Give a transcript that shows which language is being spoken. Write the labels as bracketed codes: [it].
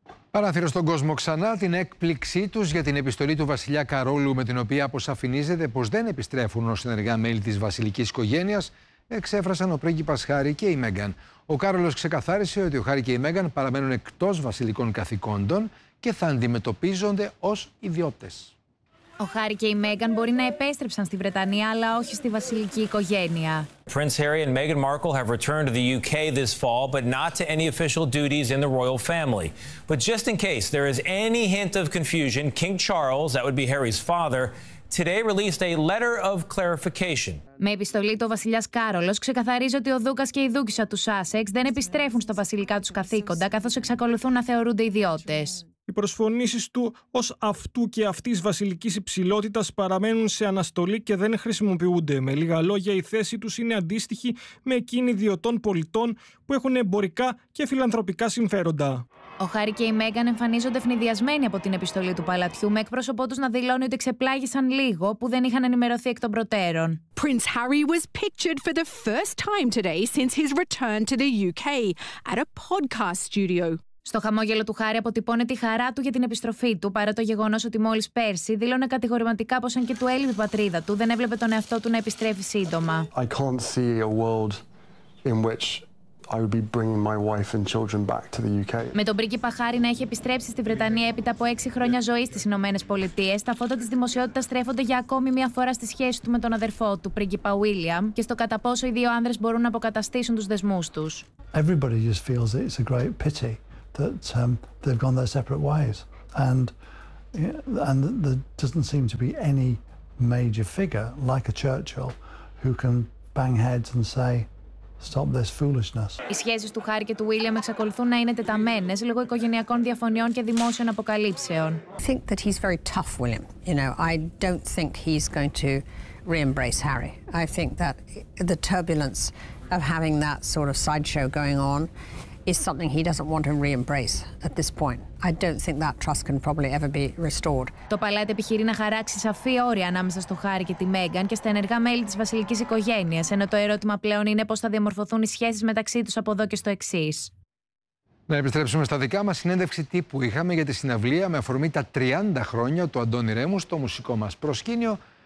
[el] Παράθυρο στον κόσμο ξανά την έκπληξή τους για την επιστολή του βασιλιά Καρόλου με την οποία αποσαφηνίζεται πως δεν επιστρέφουν ως ενεργά μέλη της βασιλικής οικογένειας εξέφρασαν ο πρίγκιπας Χάρη και η Μέγαν. Ο Κάρολος ξεκαθάρισε ότι ο Χάρη και η Μέγαν παραμένουν εκτός βασιλικών καθηκόντων και θα αντιμετωπίζονται ως ιδιώτες. Ο Χάρη και η Μέγαν μπορεί να επέστρεψαν στη Βρετανία, αλλά όχι στη βασιλική οικογένεια. [en] Prince Harry and Meghan Markle have returned to the UK this fall, but not to any official duties in the royal family. But just in case there is any hint of confusion, King Charles, that would be Harry's father, today released a letter of clarification. [el] Με επιστολή το βασιλιάς Κάρολος ξεκαθαρίζει ότι ο Δούκας και η Δούκισσα του Σάσεξ δεν επιστρέφουν στα βασιλικά τους καθήκοντα, καθώς εξακολουθούν να θεωρούνται ιδιώτες. Οι προσφωνήσεις του ως αυτού και αυτής βασιλικής υψηλότητας παραμένουν σε αναστολή και δεν χρησιμοποιούνται. Με λίγα λόγια, η θέση τους είναι αντίστοιχη με εκείνη ιδιωτών πολιτών που έχουν εμπορικά και φιλανθρωπικά συμφέροντα. Ο Χάρη και η Μέγαν εμφανίζονται φνηδιασμένοι από την επιστολή του παλατιού, με εκπρόσωπό τους να δηλώνει ότι ξεπλάγησαν λίγο που δεν είχαν ενημερωθεί εκ των προτέρων. [en] Prince Harry was pictured for the first time today since his return to the UK at a podcast studio. [el] Στο χαμόγελο του Χάρη αποτυπώνεται η χαρά του για την επιστροφή του, παρά το γεγονός ότι μόλις πέρσι δήλωνε κατηγορηματικά πως αν και του έλειπε η πατρίδα του, δεν έβλεπε τον εαυτό του να επιστρέφει σύντομα. [en] I can't see a world in which I would be bringing my wife and children back to the UK. [el] Με τον πρίγκιπα Χάρη να έχει επιστρέψει στη Βρετανία έπειτα από 6 χρόνια ζωής στις Ηνωμένες Πολιτείες, τα φώτα της δημοσιότητας στρέφονται για ακόμη μια φορά στη σχέση του με τον αδερφό του, πρίγκιπα Βίλιαμ, και στο κατά πόσο οι δύο άνδρες μπορούν να αποκαταστήσουν τους δεσμούς τους. [en] Everybody just feels it's a great pity that they've gone their separate ways, and there doesn't seem to be any major figure like a Churchill who can bang heads and say, stop this foolishness. [el] Οι σχέσεις του Χάρη και του Βίλιαμ εξακολουθούν να είναι τεταμένες λόγω οικογενειακών διαφωνιών και δημόσιων αποκαλύψεων. [en] I think that he's very tough, William. You know, I don't think he's going to re-embrace Harry. I think that the turbulence of having that sort of sideshow going on is something he doesn't want to re-embrace at this point. I don't think that trust can probably ever be restored. [el] Το παλάτι επιχειρεί να χαράξει σαφή όρια ανάμεσα στο Χάρη και τη Μέγαν και στα ενεργά μέλη της βασιλικής οικογένειας, ενώ το ερώτημα πλέον είναι πώς θα διαμορφωθούν οι σχέσεις μεταξύ τους από εδώ και στο εξής. Να επιστρέψουμε στα δικά μας. Συνέντευξη τύπου είχαμε για τη συναυλία με αφορμή τα 30 χρόνια του Αντώνη Ρέμου στο μουσικό μας προσκήνιο.